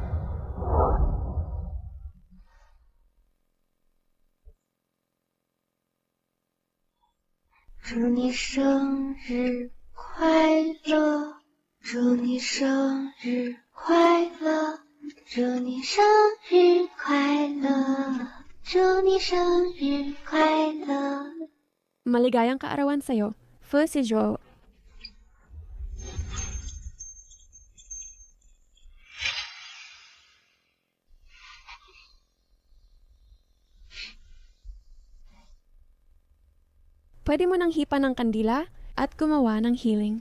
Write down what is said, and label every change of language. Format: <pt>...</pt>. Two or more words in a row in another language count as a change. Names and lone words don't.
<zh>祝你生日快乐，祝你生日快乐，祝你生日快乐，祝你生日快乐。</zh> <tl>Maligayang kaarawan sa'yo, Fu si Joe. Pwede mo nang hipa ng kandila at gumawa ng healing.</tl>